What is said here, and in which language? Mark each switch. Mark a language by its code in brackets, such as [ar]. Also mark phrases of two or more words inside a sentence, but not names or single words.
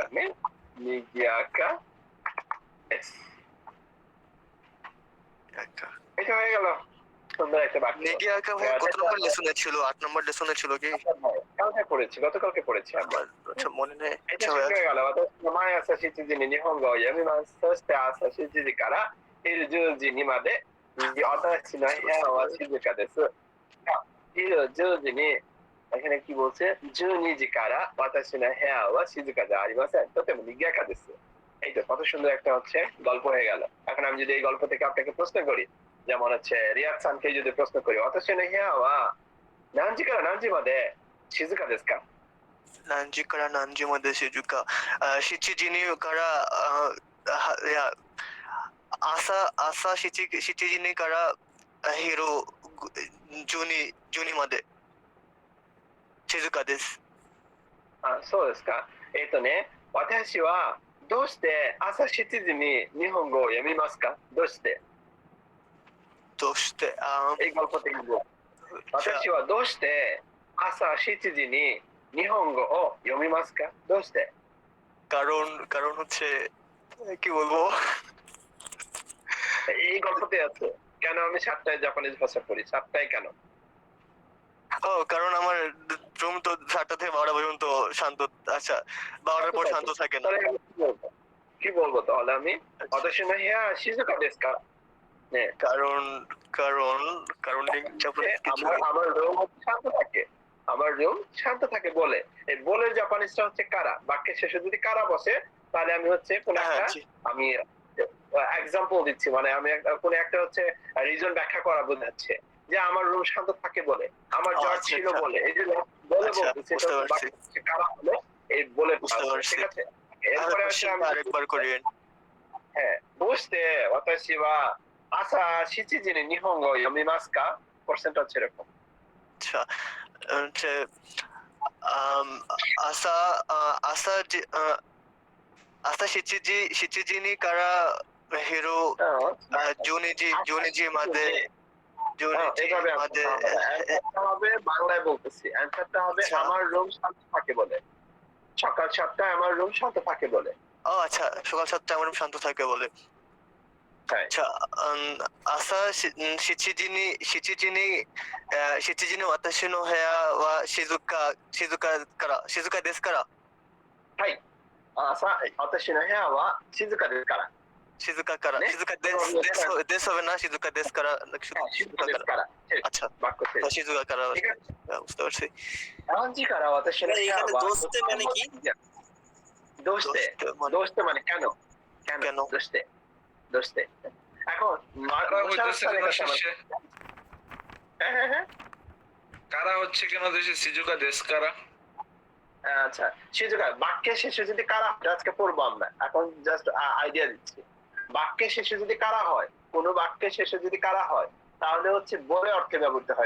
[bn] নিগিয়াকা এটা হয়ে গেল সুন্দর একটা বাক্য নিগিয়াকা ভাই কত নম্বর লেসনে ছিল 8 নম্বর লেসনে ছিল কি গতকালকে পড়েছি আমরা আচ্ছা মনে নেই এটা হয়ে গেল [ja] 毎朝7時に日本語を読みますそして朝7時から昼10時にまで私の部屋は静かです昼10時に [bn] এখানে কি বলছে [ja] 12 時から私の部屋は静かではありませんとても賑やかです [bn] এই তো কত সুন্দর একটা হচ্ছে গল্প হয়ে গেল এখন আমি যদি এই গল্প থেকে আপনাকে প্রশ্ন করি যেমন হচ্ছে রিয়াদ সানকে যদি প্রশ্ন করি [ja] 私の部屋は何時から何時まで静かですか何時から何時まで静か7時にからいや朝7時から昼12まで静かですそうですかね私はどうして朝7時に日本語を読みますかどうして [bn] এই গল্প থেকে [ja] 私はどうして朝7時に日本語を読みますかどうして [bn] কারণ হচ্ছে কি বলবো এই গল্পতে আছে কেন আমি 7টায় জাপানিজ ভাষা পড়ি 7টায় কেন ও কারণ আমার রুম তো 7টা থেকে 12টা পর্যন্ত শান্ত আচ্ছা 12টার পর শান্ত থাকে না কি বলবো তাহলে আমি [ja] 私の部屋は静かですかね [bn] কারণ আমার রুম শান্ত থাকে আমার রুম শান্ত থাকে বলে। এই বলের জাপানিজটা হচ্ছে কারা। বাক্যের শেষে যদি কারা বসে তাহলে আমি হচ্ছে কোন হ্যাঁ, একটা জি। আমি এক্সাম্পল দিচ্ছি, মানে আমি কোন একটা হচ্ছে রিজন ব্যাখ্যা করা বোঝাচ্ছে যে আমার রুম শান্ত থাকে বলে, আমার ও জ্বর আচ্ছা, ছিল আচ্ছা। বলে। এই যে বলে আচ্ছা, বলতেছি এটা বুঝতে হচ্ছে পারছি। বাক্যের শেষে কারা হলে এই বলে বুঝতে পারছি। ঠিক আছে। তাহলে এরপরে হচ্ছে কোশ্চেনটা আমি আরেকবার করিয়েন। [ja] হ্যাঁ, বুঝতে 私は朝七時に日本語読みますか? [bn] কোশ্চেনটা হচ্ছে এরকম। [ja] আচ্ছা, হচ্ছে আম 朝朝朝七時にから昼十二時まで [bn] এভাবে মাদে অ্যান্সারটা হবে বাংলায় বলতেছি। অ্যান্সারটা হবে আচ্ছা। আমার রুম শান্ত থাকে বলে। সকাল ৭টায় আমার রুম শান্ত থাকে বলে। ও আচ্ছা, সকাল 7টায় আমার রুম শান্ত থাকে বলে। হ্যাঁ। আচ্ছা, [ja] 朝7時に私の部屋は静かですから。はい。朝、私の部屋は静かですから。静かから、ね [bn] です হবে না, [ja] 静かですから静かですから。 [bn] আচ্ছা, বাক্য শেষ। [ja] 静かから [bn] ঠিক আছে? বুঝতে পারছি। [ja] 何時から私の部屋 [bn] এখানে は দোস্তে মানে কি? [ja] どうして どうして [bn] মানে কেন? কেন? কেন? [ja] どうしてどうして এখন [bn] কারা হইতেছে কেন কাছে শেষে? হ্যাঁ হ্যাঁ হ্যাঁ কারা হচ্ছে কেন দেশে [ja] 静かですから? [bn] আচ্ছা শিজুকা বাক্যের শেষে যদি কারা হয় আজকে পড়বো আমরা, এখন জাস্ট আইডিয়া দিচ্ছি। বাক্যের শেষে যদি কারা হয়, কোন বাক্যের শেষে যদি কারা হয় তাহলে হচ্ছে বলে অর্থে ব্যবহৃত হয়